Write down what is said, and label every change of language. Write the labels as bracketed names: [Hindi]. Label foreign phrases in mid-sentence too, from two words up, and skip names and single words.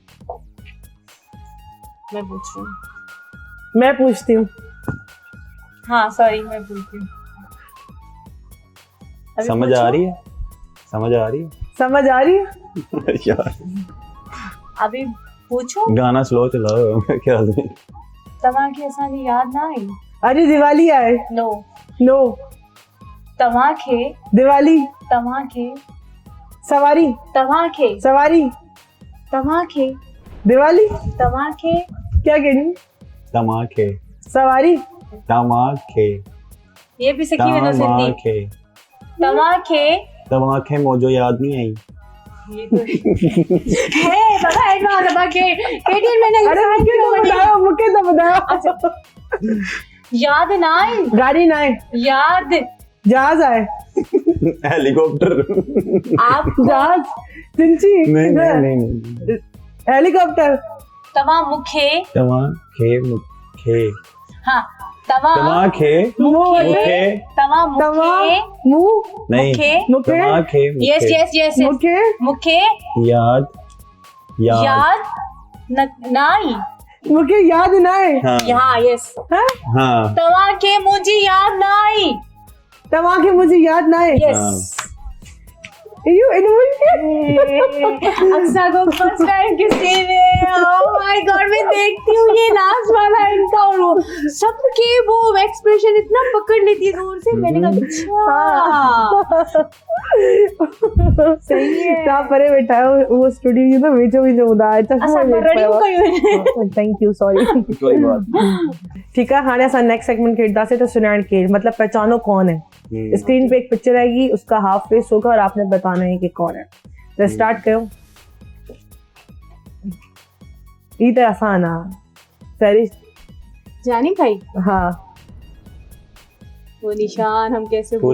[Urdu] میں پوچھ رہی ہوں میں پوچھتی ہوں ہاں سوری میں پوچھتی ہوں ابھی समझ पूछो। آ رہی ہے سمجھ آ رہی ہے سمجھ آ رہی ہے यार ابھی پوچھو گانا سلو چلاؤ کیا [Sindhi] तव्हांखे असांजी याद ना आई अरे दिवाली आए नो नो तव्हांखे दिवाली तव्हांखे सवारी तव्हांखे सवारी तव्हांखे दिवाली तव्हांखे [Urdu] کیا کہہ رہی [Sindhi] तमाखे सवारी तमाखे [Urdu] یہ بھی سیکھی میں نے سندھی [Sindhi] तमाखे तव्हांखे [Urdu] तमाखे مجھے یاد نہیں آئی یہ تو ہے بابا ایڈوانس तव्हांखे کے ٹی این میں نہیں ارے مجھے تو بتاؤ [Sindhi] याद ना आई गाड़ी ना आए याद जहाज आए हेलीकॉप्टर [Urdu] आप [Sindhi] जहाज चिंची [Urdu] نہیں نہیں نہیں हेलीकॉप्टर [Sindhi] तव्हां मूंखे तमाखे मुखे हाँ तव्हां तमाखे मुखे तव्हां मूंखे मुंह [Urdu] नहीं [Sindhi] मुखे मुखे तमाखे यस मुखे यस यस मुखे मूंखे याद याद याद ना आई मुखे याद ना आए हाँ हाँ यस हाँ हाँ तव्हांखे मुंहिंजी याद ना आई तव्हांखे मुझे याद ना आए यस [English] You animal [Urdu] اقصیٰ کو [English] first time [Urdu] کسی نے [English] oh my god [Urdu] میں دیکھتی ہوں یہ لاسٹ والا ان کا اور وہ سب کے وہ ایکسپریشن اتنا پکڑ لیتی ہے دور سے میں نے کہا اچھا سہی ہے [Sindhi] ता परे बैठा है वो स्टूडियो जो वीचो वीचो ॿुधाए असां रड़ी कयूं [English] Thank you sorry [Urdu] کوئی بات [Sindhi] ठीक है हाणे असां [English] next segment [Sindhi] खेॾंदासीं तो सुञाण केरु [Urdu] مطلب پہچانو کون ہے नहीं اسکرین پہ ایک پکچر آئے گی اس کا [English] half face [Urdu] ہوگا اور آپ نے بتانا ہے کہ کون ہے تو سٹارٹ کرو یہ تو آسان ہے سری جانی بھائی हाँ وہ نشان ہم کیسے بھول